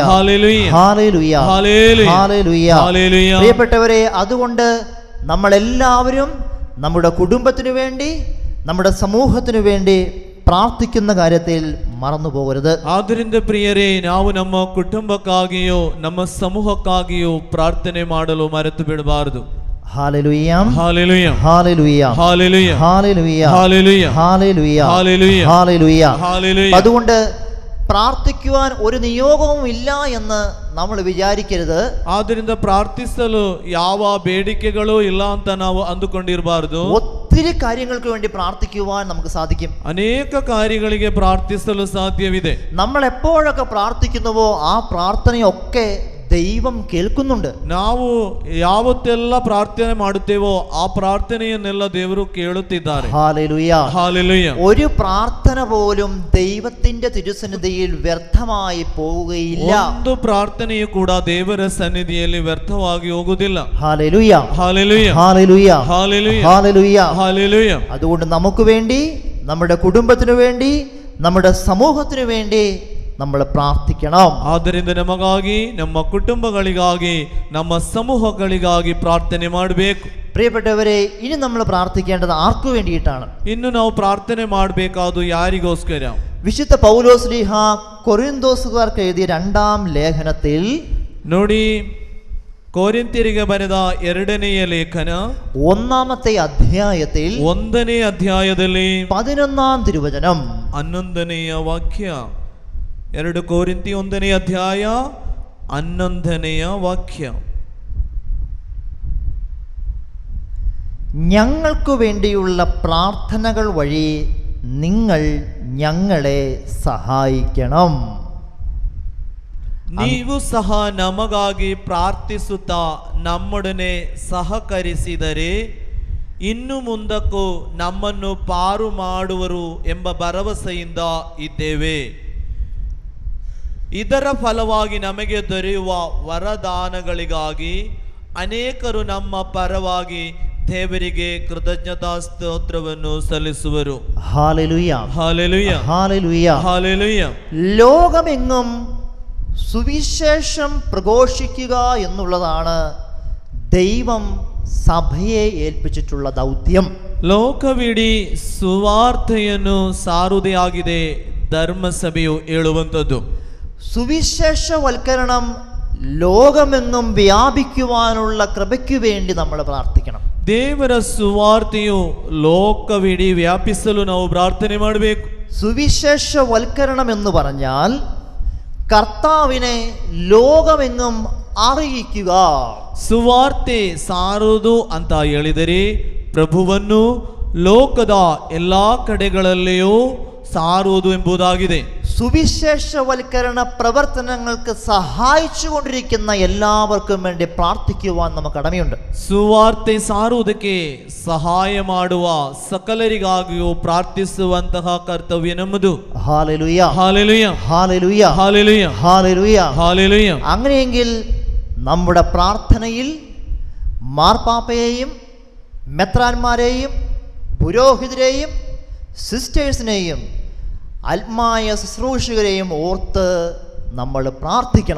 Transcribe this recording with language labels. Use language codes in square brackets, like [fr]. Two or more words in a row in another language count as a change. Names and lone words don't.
[ml] ഹല്ലേലൂയ, ഹല്ലേലൂയ, ഹല്ലേലൂയ, ഹല്ലേലൂയ. ഹല്ലേലൂയ. പ്രിയപ്പെട്ടവരെ, അതുകൊണ്ട് നമ്മളെല്ലാവരും നമ്മുടെ കുടുംബത്തിനു വേണ്ടി നമ്മുടെ സമൂഹത്തിനു വേണ്ടി പ്രാർത്ഥിക്കുന്ന കാര്യത്തിൽ മറന്നു പോകരുത്. [kn] ಆದ್ದರಿಂದ ಪ್ರಿಯರೇ, ನಾವು ನಮ್ಮ ಕುಟುಂಬಕ್ಕಾಗಿಯೋ ನಮ್ಮ ಸಮೂಹಕ್ಕಾಗಿಯೋ ಪ್ರಾರ್ಥನೆ ಮಾಡಲು ಮರೆತು ಬಿಡಬಾರದು. [ml] ഹല്ലേലൂയ, ഹല്ലേലൂയ, ഹല്ലേലൂയ, ഹല്ലേലൂയ, ഹല്ലേലൂയ, ഹല്ലേലൂയ, ഹല്ലേലൂയ, ഹല്ലേലൂയ, ഹല്ലേലൂയ. ഹല്ലേലൂയ. അതുകൊണ്ട് പ്രാർത്ഥിക്കുവാൻ ഒരു നിയോഗവും ഇല്ല എന്ന് നമ്മൾ വിചാരിക്കരുത്. [kn] ಆದ್ದರಿಂದ ಪ್ರಾರ್ಥಿಸಲು ಯಾವ ಬೇಡಿಕೆಗಳು ಇಲ್ಲ ಅಂತ ನಾವು ಅಂದುಕೊಂಡಿರಬಾರದು. [ml] ഒത്തിരി കാര്യങ്ങൾക്ക് വേണ്ടി പ്രാർത്ഥിക്കുവാൻ നമുക്ക് സാധിക്കും. [kn] ಅನೇಕ ಕಾರ್ಯಗಳಿಗೆ ಪ್ರಾರ್ಥಿಸಲು ಸಾಧ್ಯವಿದೆ. [ml] നമ്മൾ എപ്പോഴൊക്കെ പ്രാർത്ഥിക്കുന്നുവോ ആ പ്രാർത്ഥനയൊക്കെ ദൈവം കേൾക്കുന്നുണ്ട്. [kn] ನಾವು ಯಾವತ್ತೆಲ್ಲ ಪ್ರಾರ್ಥನೆ ಮಾಡುತ್ತೇವೋ ಆ ಪ್ರಾರ್ಥನೆಯನ್ನೆಲ್ಲ ದೇವರು ಕೇಳುತ್ತಿದ್ದಾರೆ. [ml] ഹല്ലേലൂയ, ഹല്ലേലൂയ. ഒരു പ്രാർത്ഥന പോലും ദൈവത്തിന്റെ തിരുസന്നിധിയിൽ വ്യർത്ഥമായി പോവുകയില്ല. [kn] ಒಂದು ಪ್ರಾರ್ಥನೆಯು ಕೂಡ ದೇವರ ಸನ್ನಿಧಿಯಲ್ಲಿ ವ್ಯರ್ಥವಾಗಿ ಹೋಗುವುದಿಲ್ಲ. [ml] ഹല്ലേലൂയ, ഹല്ലേലൂയ, ഹല്ലേലൂയ, ഹല്ലേലൂയ, ഹല്ലേലൂയ. ഹല്ലേലൂയ. അതുകൊണ്ട് നമുക്ക് വേണ്ടി, നമ്മുടെ കുടുംബത്തിനു വേണ്ടി, നമ്മുടെ സമൂഹത്തിനു വേണ്ടി നമ്മൾ പ്രാർത്ഥിക്കണം. [kn] ಆದ್ದರಿಂದ ನಮಗಾಗಿ, ನಮ್ಮ ಕುಟುಂಬಗಳಿಗಾಗಿ, ನಮ್ಮ ಸಮೂಹಗಳಿಗಾಗಿ ಪ್ರಾರ್ಥನೆ ಮಾಡಬೇಕು. [ml] പ്രിയപ്പെട്ടവരെ, ഇനി നമ്മൾ പ്രാർത്ഥിക്കേണ്ടത് ആർക്കു വേണ്ടിയിട്ടാണ്? [kn] ಇನ್ನು ನಾವು ಪ್ರಾರ್ಥನೆ ಮಾಡಬೇಕಾದು ಯಾರಿಗೋಸ್ಕರ? [ml] വിശുദ്ധ പൗലോസ്ലീഹ കൊരിന്തോസുകാർക്ക് എഴുതിയ 2-ാം ലേഖനത്തിൽ [kn] ನೋಡಿ, ಕೊರಿಂಥ್ಯರಿಗೆ ಬರೆದ 2ನೆಯ ಲೇಖನ [ml] 1-ാമത്തെ അധ്യായത്തിൽ [kn] 1ನೇ ಅಧ್ಯಾಯದಲ್ಲಿ [ml] 11-ാം തിരുവചനം [kn] 11ನೆಯ ವಾಕ್ಯ. 2 ಕೊರಿಂಥಿ 1ನೇ ಅಧ್ಯಾಯ 11ನೆಯ ವಾಕ್ಯ. [ml] ഞങ്ങൾക്കു വേണ്ടിയുള്ള പ്രാർത്ഥനകൾ വഴി നിങ്ങൾ ഞങ്ങളെ സഹായിക്കണം. [kn] ನೀವು ಸಹ ನಮಗಾಗಿ ಪ್ರಾರ್ಥಿಸುತ್ತಾ ನಮ್ಮೊಡನೆ ಸಹಕರಿಸಿದರೆ ಇನ್ನು ಮುಂದಕ್ಕೂ ನಮ್ಮನ್ನು ಪಾರು ಮಾಡುವರು ಎಂಬ ಭರವಸೆಯಿಂದ ಇದ್ದೇವೆ. ಇದರ ಫಲವಾಗಿ ನಮಗೆ ದೊರೆಯುವ ವರದಾನಗಳಿಗಾಗಿ ಅನೇಕರು ನಮ್ಮ ಪರವಾಗಿ ದೇವರಿಗೆ ಕೃತಜ್ಞತಾ ಸ್ತೋತ್ರವನ್ನು ಸಲ್ಲಿಸುವರು. [ml] ഹല്ലേലൂയ ഹല്ലേലൂയ ഹല്ലേലൂയ ഹല്ലേലൂയ. ലോകമെങ്ങും സുവിശേഷം പ്രഘോഷിക്കുക എന്നുള്ളതാണ് ദൈവം സഭയെ ഏൽപ്പിച്ചിട്ടുള്ള ദൗത്യം. [kn] ಲೋಕವಿಡೀ ಸುವಾರ್ತೆಯನ್ನು ಸಾರುವುದೇ ಧರ್ಮಸಭೆಯು ಹೇಳುವಂಥದ್ದು. [ml] സുവിശേഷവൽക്കരണം ലോകമെങ്ങും വ്യാപിക്കുവാനുള്ള കൃപയ്ക്ക് വേണ്ടി നമ്മൾ പ്രാർത്ഥിക്കണം. [kn] ದೇವರ ಸುವಾರ್ತೆಯು ಲೋಕವಿಡೀ ವ್ಯಾಪಿಸಲು ನಾವು ಪ್ರಾರ್ಥನೆ ಮಾಡಬೇಕು. [ml] സുവിശേഷവൽക്കരണം എന്ന് പറഞ്ഞാൽ കർത്താവിനെ ലോകമെങ്ങും അറിയിക്കുക. [kn] ಸುವಾರ್ತೆ ಸಾರುವುದು ಅಂತ ಹೇಳಿದರೆ ಪ್ರಭುವನ್ನು ಲೋಕದ ಎಲ್ಲಾ ಕಡೆಗಳಲ್ಲಿಯೂ സാറുവതു ಎಂಬುದಾಗಿದೆ. [ml] സുവിശേഷവൽക്കരണ പ്രവർത്തനങ്ങൾക്ക് സഹായിച്ചുകൊണ്ടിരിക്കുന്ന എല്ലാവർക്കും വേണ്ടി പ്രാർത്ഥിക്കുവാൻ നമുക്ക് കടമയുണ്ട്. [kn] ಸುವಾರ್ತೆ ಸಾರುವುದಕ್ಕೆ ಸಹಾಯ ಮಾಡುವ ಸಕಲರಿಗಾಗಿಯೂ ಪ್ರಾರ್ಥಿಸುವಂತಹ ಕರ್ತವ್ಯ ನಮ್ಮದು. [ml] ഹല്ലേലൂയ ഹല്ലേലൂയ ഹല്ലേലൂയ ഹല്ലേലൂയ ഹല്ലേലൂയ ഹല്ലേലൂയ. അങ്ങനെയെങ്കിൽ നമ്മുടെ പ്രാർത്ഥനയിൽ മാർപ്പാപ്പയെയും മെത്രാന്മാരെയും പുരോഹിതരെയും സിസ്റ്റേഴ്സിനെയും ആത്മായ ശുശ്രൂഷകരെയും ഓർത്ത് നമ്മൾ പ്രാർത്ഥിക്കണം.